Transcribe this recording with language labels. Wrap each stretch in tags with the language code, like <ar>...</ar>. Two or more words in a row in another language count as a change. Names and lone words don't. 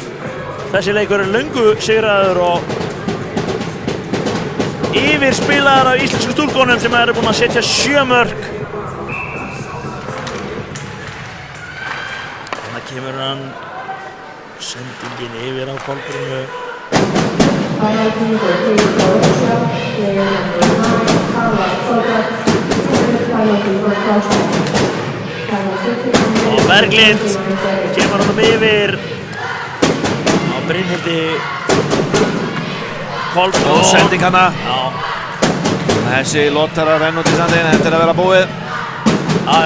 <is>Þessi leikur er löngu sigraður og yfirspilaðar af íslensku stúlkunum sem eru búin að setja 7 mörk. Þannig kemur hann Sendingin yfir á Kolbrúnu.</is> <en>Penalty for Team Croatia, player number 9, Karla Sotak. Penalty for Croatia.</en> <is>Og Berglind kemur honum yfir á Brynhildi Kolbrún. Og sending hana. Já. Þessi lottar að renna út í sandinn, þetta að vera búið. Já.</is>